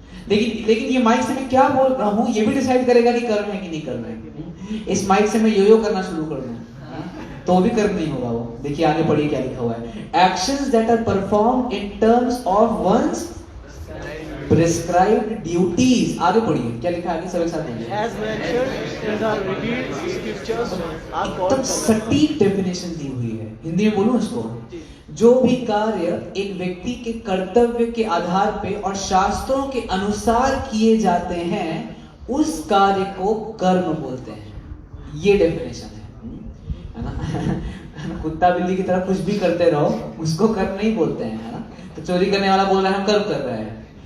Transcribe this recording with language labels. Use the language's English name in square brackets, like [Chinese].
[Hindi] लेकिन ये माइक से मैं क्या बोल रहा हूँ ये भी डिसाइड करेगा कि कर्म है कि नहीं कर्म है। इस माइक से मैं यो करना शुरू कर दूं तो भी कर्म नहीं होगा वो। देखिए आगे पढ़िए क्या लिखा हुआ है। [English] Actions that are performed in terms of one's prescribed duties. [Hindi] आगे पढ़िए क्या लिखा है, आगे सब एक साथ पढ़िए। [English] as mentioned in the revealed scriptures are [Hindi] एकदम [English] called [Hindi] सटीक डेफिनेशन दी हुई है। हिंदी में बोलूं इसको, जो भी कार्य एक व्यक्ति के कर्तव्य के आधार पे और शास्त्रों के अनुसार किए जाते हैं उस कार्य को कर्म बोलते हैं। ये डेफिनेशन है ना। कुत्ता बिल्ली की तरह कुछ भी करते रहो उसको कर्म नहीं बोलते हैं, है ना। तो चोरी करने वाला बोल रहा है हम कर्म कर रहे हैं,